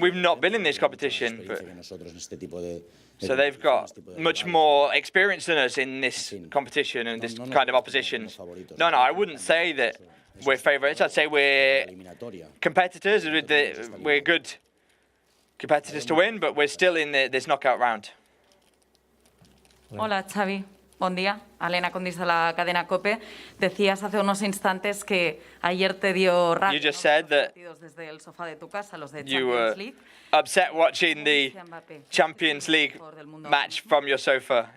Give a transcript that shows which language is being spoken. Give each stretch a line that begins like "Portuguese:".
English: We've not been in this competition. So they've got much more experience than us in this competition and this kind of opposition. No, I wouldn't say that we're favourites. I'd say we're competitors. We're good competitors to win, but we're still in this knockout round.
Spanish: Hola, Xavi. Buen día. Elena Condis de la cadena COPE. Decías hace unos instantes que ayer te dio rabia desde el sofá de tu casa, los de Champions League.
English: Upset watching the Champions League match from your sofa.